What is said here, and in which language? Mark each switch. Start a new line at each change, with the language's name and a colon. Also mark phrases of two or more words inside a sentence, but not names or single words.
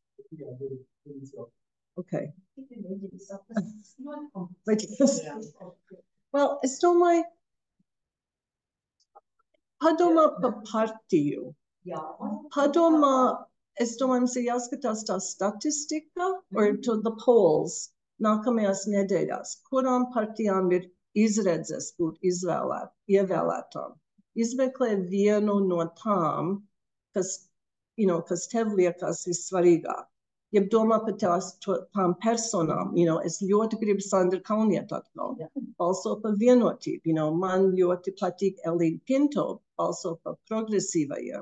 Latvian: Okay. Well, es domāju, padomā par partiju. Padomā, es domāju, mums ir jāskatās tā statistika
English: or to the polls
Latvian: nākamajās nedēļās, kurām partijām ir izredzes būt ievēlētām. Izmeklē vienu no tām, kas tev liekas vissvarīgāk. Ja domā par tām personām, es ļoti gribu Sandra Kalnietu atkal, balso par vienotību, man ļoti patīk Elīna Pinto, balso par progresīvajiem.